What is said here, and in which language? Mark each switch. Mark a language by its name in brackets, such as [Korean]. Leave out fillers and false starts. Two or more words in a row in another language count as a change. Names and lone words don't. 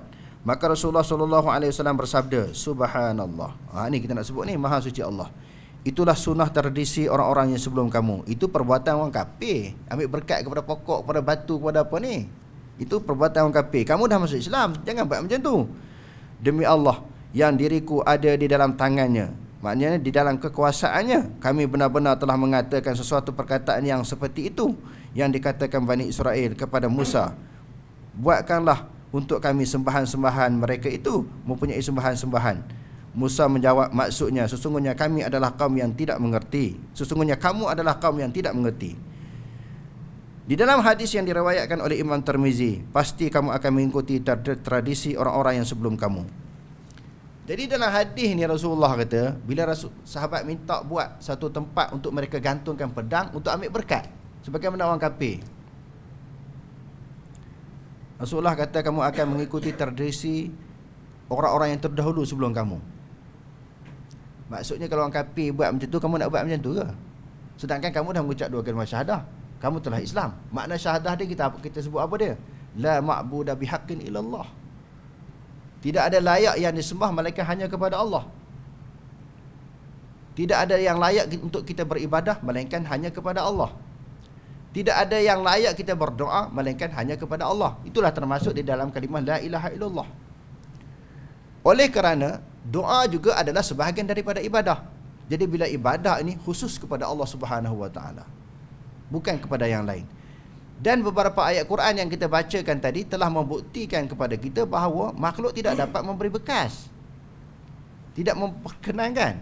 [Malay] Maka Rasulullah SAW bersabda, subhanallah. Ni kita nak sebut ni, maha suci Allah. Itulah sunnah tradisi orang-orang yang sebelum kamu. Itu perbuatan orang kafir. Ambil berkat kepada pokok, kepada batu, kepada apa ni. Itu perbuatan orang kafir. Kamu dah masuk Islam, jangan buat macam tu. Demi Allah yang diriku ada di dalam tangannya, maknanya di dalam kekuasaannya, kami benar-benar telah mengatakan sesuatu perkataan yang seperti itu yang dikatakan Bani Israel kepada Musa. Buatkanlah untuk kami sembahan-sembahan mereka itu mempunyai sembahan-sembahan. Musa menjawab, maksudnya sesungguhnya kami adalah kaum yang tidak mengerti. Sesungguhnya kamu adalah kaum yang tidak mengerti. Di dalam hadis yang diriwayatkan oleh Imam Tirmizi, pasti kamu akan mengikuti tradisi orang-orang yang sebelum kamu. Jadi dalam hadis ni Rasulullah kata, bila sahabat minta buat satu tempat untuk mereka gantungkan pedang untuk ambil berkat, sebagaimana orang kafir, Rasulullah kata kamu akan mengikuti tradisi orang-orang yang terdahulu sebelum kamu. Maksudnya kalau orang kafir buat macam tu, kamu nak buat macam tu ke? Sedangkan kamu dah mengucap dua kalimah syahadah, kamu telah Islam. Makna syahadah dia kita sebut apa dia? [Arabic] لا معبود بحق إلا الله. [Malay] Tidak ada layak yang disembah melainkan hanya kepada Allah. Tidak ada yang layak untuk kita beribadah melainkan hanya kepada Allah. Tidak ada yang layak kita berdoa melainkan hanya kepada Allah. Itulah termasuk di dalam kalimah [Arabic] لا إله إلا الله. [Malay] Oleh kerana doa juga adalah sebahagian daripada ibadah. Jadi bila ibadah ini khusus kepada Allah [Arabic] سبحانه وتعالى, [Malay] bukan kepada yang lain. Dan beberapa ayat Quran yang kita bacakan tadi telah membuktikan kepada kita bahawa makhluk tidak dapat memberi bekas, tidak memperkenankan.